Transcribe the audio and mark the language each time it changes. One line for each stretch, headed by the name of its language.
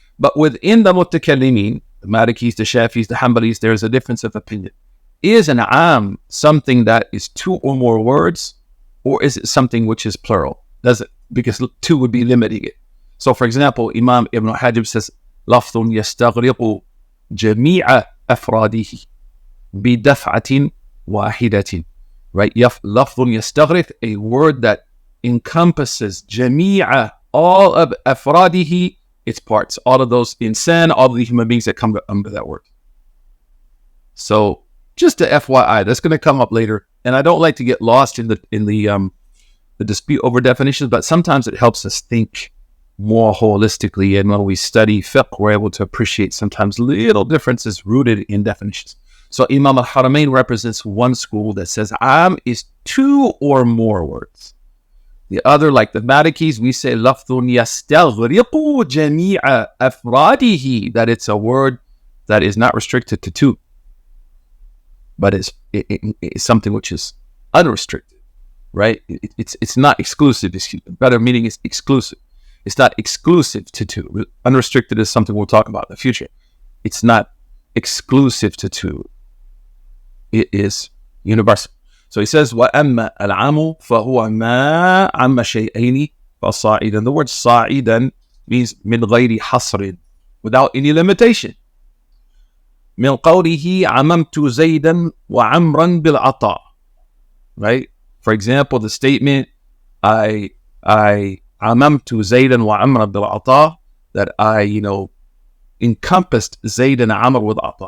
English: But within the mutakallimin, the Malikis, the Shafis, the Hanbalis, there is a difference of opinion. Is an am something that is two or more words, or is it something which is plural? Does it? Because two would be limiting it. So, for example, Imam Ibn Hajib says,
Arabic: "Lafdun yastaghriqu جميع أفراده بدفعة واحدة.
English: Right?
Arabic: لفظ يستغرق,
English: a word that encompasses
Arabic: جميع,
English: all of
Arabic: أفراده,
English: its parts, all of those insan, all of the human beings that come under that word. So just a FYI, that's going to come up later, and I don't like to get lost in the dispute over definitions, but sometimes it helps us think more holistically, and when we study fiqh, we're able to appreciate sometimes little differences rooted in definitions. So Imam al-Haramain represents one school that says am is two or more words. The other, like the Malikis, we say
Arabic: lafdun yastaghriqu jami'a afradihi,
English: that it's a word that is not restricted to two, but it's something which is unrestricted, right? It's not exclusive. Better meaning is exclusive. It's not exclusive to two. Unrestricted is something we'll talk about in the future. It's not exclusive to two. It is universal. So he says,
Arabic: وَأَمَّا الْعَامُ فَهُوَ مَا عَمَّ شَيْئَيْنِ فَصَاعِدًا.
English: The word صَاعِدًا means
Arabic: مِنْ غَيْرِ حَصْرٍ,
English: without any limitation.
Arabic: مِنْ قَوْلِهِ عَمَمْتُ زَيْدًا وَعَمْرًا بِالْعَطَاءِ.
English: Right? For example, the statement, I
Arabic: عَمَمْتُ زَيْدًا وَعَمْرًا بِالْعَطَاءِ,
English: that I, encompassed Zayd and Amr with ata.